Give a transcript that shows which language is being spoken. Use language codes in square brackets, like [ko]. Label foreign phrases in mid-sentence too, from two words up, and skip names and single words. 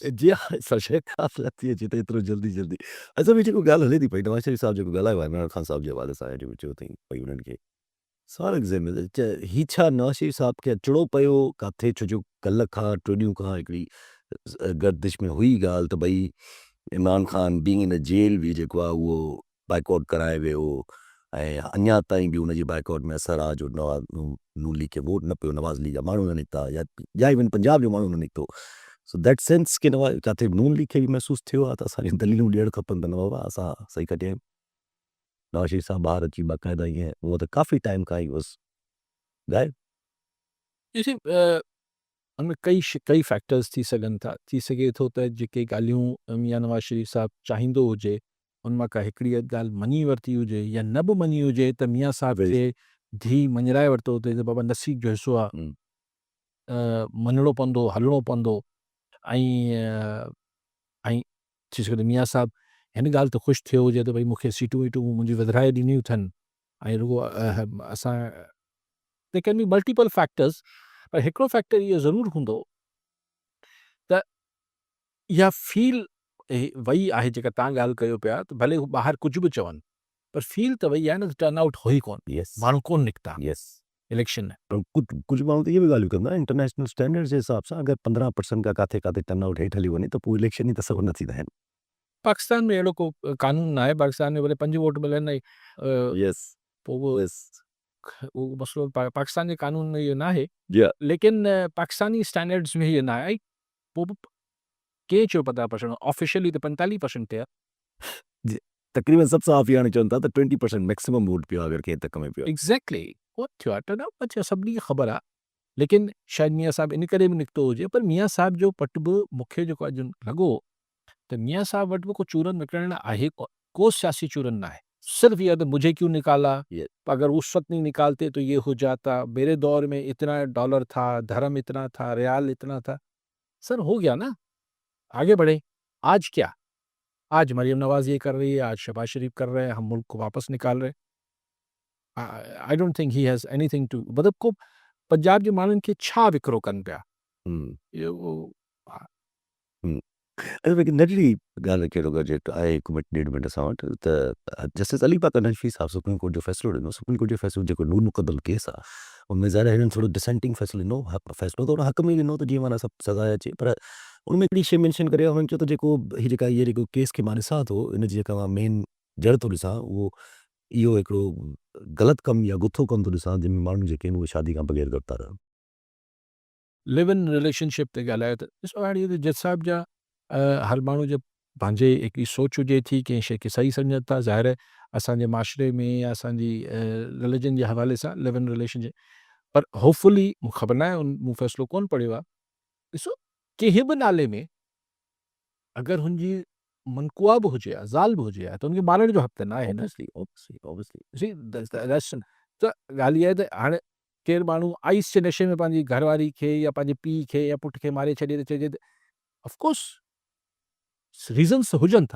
[sd] जी हा शइ ख़ासि नथी अचे त एतिरो जल्दी जल्दी। असां बि जेको ॻाल्हि हले थी पई, नवाज़ शरीफ़ साहब जेको ॻाल्हायो आहे इमरान ख़ान साहब जे हवाले सां, जेको चयो अथई भई उन्हनि खे सारक ज़िम्मेदारी ही छा नवाज़ शरीफ़ साहब खे अचिणो पियो किथे, छो जो कल्ह खां 2 ॾींहं खां हिकिड़ी गर्दिश में हुई ॻाल्हि त भई इमरान ख़ान [en] being in jail [sd] बि जेको आहे उहो बाइकआउट कराए वियो ऐं अञा ताईं बि उनजी बाइकआउट में असरु आहे, जो नून लीग खे वोट न पियो, नवाज़ लीग जा माण्हू न निकिता या इवन पंजाब जो माण्हू न निकितो। [en] so that sense [sd] के नवाज़ किथे नून लीग खे बि महसूसु थियो आहे त असांखे दलीलूं ॾियणु खपनि त न बाबा असां सही कढिया आहियूं। नवाज़ शरीफ़ साहब ॿाहिरि अची बाक़ाइदा ईअं उहो त काफ़ी टाइम खां ई बसि गायब। ॾिसी उनमें कई फैक्टर्स थी सघनि था। थी सघे थो त जेके ॻाल्हियूं मियां नवाज़ शरीफ़ साहब चाहींदो हुजे, उन मां का हिकिड़ी ॻाल्हि मञी वरिती हुजे या न बि मञी हुजे, त मियां साहब खे धीउ मञराए वरितो हुजे त बाबा नसीब जो हिसो आहे, मञिणो पवंदो, हलिणो पवंदो। ऐं थी सघे त मियां साहब हिन ॻाल्हि ते ख़ुशि थियो हुजे त भई मूंखे सीटूं वीटूं मुंहिंजी वधाए ॾिनियूं अथनि, ऐं रुॻो असां [en] they can be multiple factors. [sd] पर हिकिड़ो फैक्टर इहो ज़रूरु हूंदो त इहा फील वई आहे, जेका तव्हां ॻाल्हि कयो पिया, त भले हू ॿाहिरि कुझु बि चवनि, पर फील त वई आहे न त टर्न आउट हो ई कोन, यस माण्हू कोन निकिता। यस इलेक्शन में। पर कुछ माण्हू त इहे बि ॻाल्हियूं कंदा [en] international standard [sd] जे हिसाब सां अगरि 15% खां काथे काथे टर्नआउट हेठि हली वञे त पोइ इलेक्शन ई तसवुरु न थींदा आहिनि। पाकिस्तान में अहिड़ो को कानून न आहे, पाकिस्तान में भले 5 वोट मिलनि ऐं यस पोइ उहो यस उहो मसइलो पाकिस्तान जे कानून में इहो न आहे, या लेकिन [en] Pakistani standards [sd] में इहो न आहे। ऐं पोइ बि कंहिं चयो 50%, ऑफिशियली त 45% ते आहे। तक़रीबन सभु साफ़ हाणे चवनि था त 20% [en] maximum vote [sd] पियो आहे अगरि कंहिं तक में पियो आहे। एग्ज़ैक्टली उहो थियो आहे, टर्नआउट अच्छा सभिनी खे ख़बर आहे, लेकिन शायदि मियां साहिबु इन करे बि निकितो हुजे, पर मियां साहिब जो पट बि मूंखे जेको अॼु लॻो त मियां साहिब वटि बि को चूरन विकिणण आहे, को सियासी चूरन न आहे। [ur] صرف یہ تو مجھے کیوں نکالا، اگر اس وقت نہیں نکالتے تو یہ ہو جاتا، میرے دور میں اتنا ڈالر تھا، دھرم اتنا تھا، ریال اتنا تھا. سر ہو گیا نا، آگے بڑھے. آج کیا، آج مریم نواز یہ کر رہی ہے، آج شہباز شریف کر رہے ہیں، ہم ملک کو واپس نکال رہے ہیں. [en] I don't think he has anything to, [sd] मतलब को पंजाब जे माण्हुनि खे छा विकिरो कनि पिया, इहो लेकिन नटली ॻाल्हि कहिड़ो घुरिजे आहे हिकु मिंट ॾेढ मिंट असां वटि त जस्टिस अली पाक नजफी साहिबु सुप्रीम कोर्ट जो फ़ैसिलो ॾिनो। सुप्रीम कोर्ट जो फ़ैसिलो जेको नूर मुक़दल केस आहे उनमें ज़ाहिर हिननि थोरो डिसेंटिंग फ़ैसिलो ॾिनो, फ़ैसिलो थोरो हक़ में ॾिनो त जीअं माना सभु सज़ा अचे, पर उनमें हिकिड़ी शइ मेंशन करे हुननि चयो त जेको हीअ जेको केस खे मां ॾिसां थो, इन जी जेका मां मेन जड़ थो ॾिसां उहो इहो हिकिड़ो ग़लति कमु या गुथो कमु थो ॾिसां जंहिंमें माण्हू जेके आहिनि उहे शादी खां बग़ैर गॾु था रहनि। [en] live in relationship [sd] ते ॻाल्हायो त ॾिसो हाणे इहे जज साहिब जा हर माण्हू जो पंहिंजे हिकिड़ी सोच हुजे थी, कंहिं शइ खे सही सम्झनि था। ज़ाहिर आहे असांजे माशरे में या असांजी रिलीजन जे हवाले सां [en] live in relation [sd] पर होपफुली मूंखे ख़बर न आहे, मूं फ़ैसिलो कोन पढ़ियो आहे। ॾिसो कंहिं बि नाले में अगरि हुनजी मनकुआ बि हुजे, ज़ाल बि हुजे त हुनखे मारण जो हक़ त न आहे न। See, त ॻाल्हि इहा आहे त हाणे केरु माण्हू आइस जे नशे में पंहिंजी घरवारी खे या पंहिंजे पीउ खे या पुट खे मारे छॾे त चइजे त [en] of course reasons [sd] हुजनि था।